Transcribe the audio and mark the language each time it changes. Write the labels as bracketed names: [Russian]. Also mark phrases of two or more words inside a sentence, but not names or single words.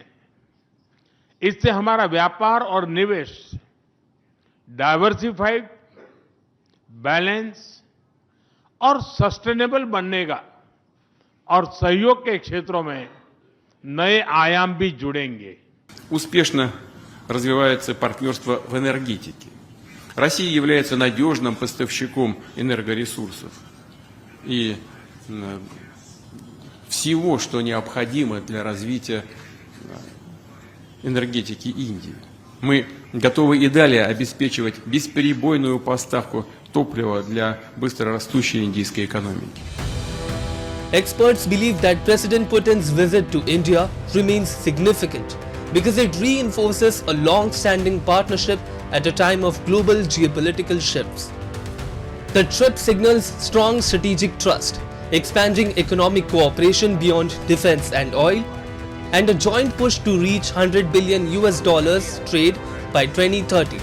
[Hindi] इससे हमारा व्यापार और निवेश [English] diversified, balance [Hindi] और सस्टेनेबल बनेगा और सहयोग के क्षेत्रों में नए आयाम भी जुड़ेंगे. [Russian] Успешно развивается партнерство в энергетике. Россия является надежным поставщиком энергоресурсов и всего, что необходимо для развития энергетики Индии. Мы готовы и далее обеспечивать бесперебойную поставку топлива для быстро растущей индийской экономики. [English] Experts believe that President Putin's visit to India remains significant because it reinforces a long-standing partnership at a time of global geopolitical shifts. The trip signals strong strategic trust, expanding economic cooperation beyond defense and oil, and a joint push to reach $100 billion trade by 2030.